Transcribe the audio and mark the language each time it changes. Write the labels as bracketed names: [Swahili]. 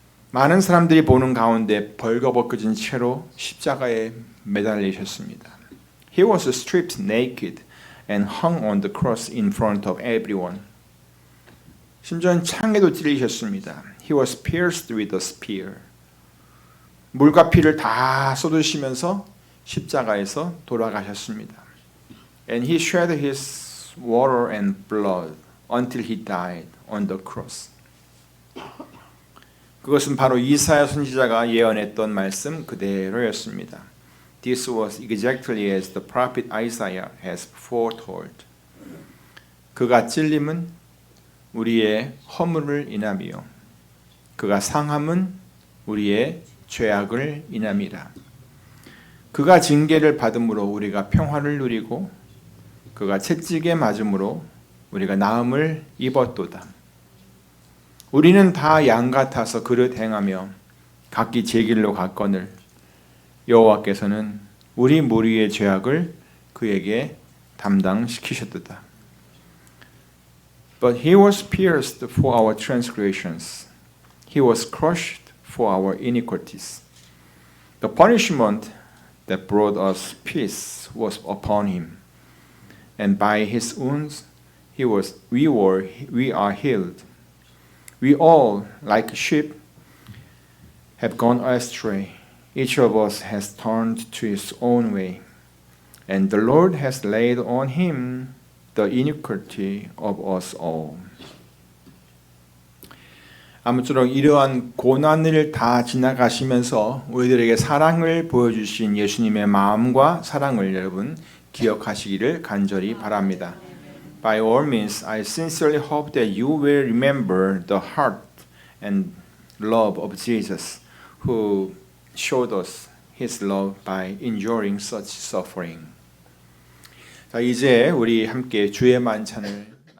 [Korean] 많은 사람들이 보는 가운데 벌거벗겨진 채로 십자가에 매달리셨습니다. [English] He was stripped naked and hung on the cross in front of everyone. [Korean] 심지어는 창에도 찔리셨습니다. [English] He was pierced with a spear. [Korean] 물과 피를 다 쏟으시면서 십자가에서 돌아가셨습니다. [English] And he shed his water and blood until he died on the cross. [Korean] 그것은 바로 이사야 선지자가 예언했던 말씀 그대로였습니다. [English] This was exactly as the prophet Isaiah has foretold. [Korean] 그가 찔림은 우리의 허물을 인함이요 그가 상함은 우리의 죄악을 인함이라. 그가 징계를 받음으로 우리가 평화를 누리고 그가 채찍에 맞음으로 우리가 나음을 입었도다. 우리는 다 양 같아서 그릇 행하며 각기 제 길로 갔거늘 여호와께서는 우리 무리의 죄악을 그에게 담당시키셨도다. [English] But he was pierced for our transgressions. He was crushed for our iniquities. The punishment that brought us peace was upon him. And by his wounds we are healed. We all, like sheep, have gone astray. Each of us has turned to his own way. And the Lord has laid on him the iniquity of us all. [Korean] 아무쪼록 이러한 고난을 다 지나가시면서 우리들에게 사랑을 보여주신 예수님의 마음과 사랑을 여러분 기억하시기를 간절히 바랍니다. [English] By all means, I sincerely hope that you will remember the heart and love of Jesus, who showed us His love by enduring such suffering. [Korean] 자, 이제 우리 함께 주의 만찬을